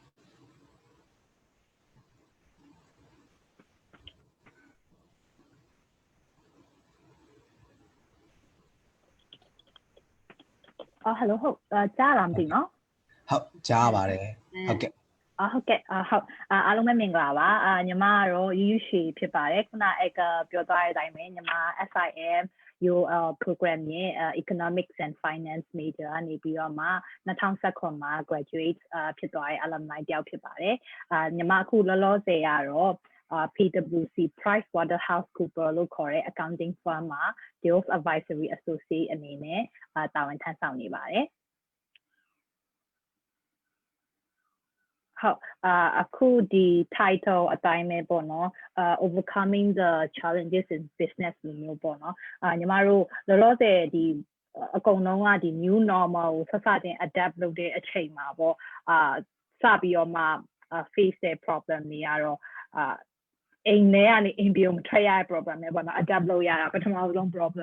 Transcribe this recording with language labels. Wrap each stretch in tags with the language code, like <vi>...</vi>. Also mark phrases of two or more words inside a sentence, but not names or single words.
<my>hello ဟုတ်ကြားလာမသိနော် ဟုတ်ကြားပါတယ်ဟုတ်ကဲ့ ဟုတ်ကဲ့ဟုတ်အားလုံးပဲမင်္ဂလာပါညီမကတော့ယူယူရှိဖြစ်ပါတယ်ခုနကပြောသွားတဲ့အတိုင်းပဲညီမ SIM UL program ရဲ့</my> <en>economics and finance major</en> <my>ကနေပြီးတော့မှ2019မှာ graduate ဖြစ်သွားတဲ့ alumni တယောက်ဖြစ်ပါတယ်ညီမအခုလောလောဆယ်ကတော့ PwC PricewaterhouseCoopers လို့ခေါ်တဲ့</my> <en>accounting firm</en> <my>မှာ</my> <en>Deals Advisory Associate</en> <my>အနေနဲ့တာဝန်ထမ်းဆောင်နေပါတယ် ဟုတ်အခုဒီ title အတိုင်းပဲပေါ့နော်</my> <en>overcoming the challenges in business</en> <my>မျိုးပေါ့နော်ညီမတို့လောလောဆယ်ဒီအကုန်လုံးကဒီ</my> <en>new normal</en> <my>ကိုဆက်စတင် adapt လုပ်တဲ့အချိန် မှာပေါ့စပြီးတော့မှ face တဲ့ problem တွေကတော့အိမ်ထဲကနေအိမ်ပြောမထွက်ရတဲ့ problem ပဲပေါ့နော် adapt လုပ်ရတာပထမဆုံး problem</my>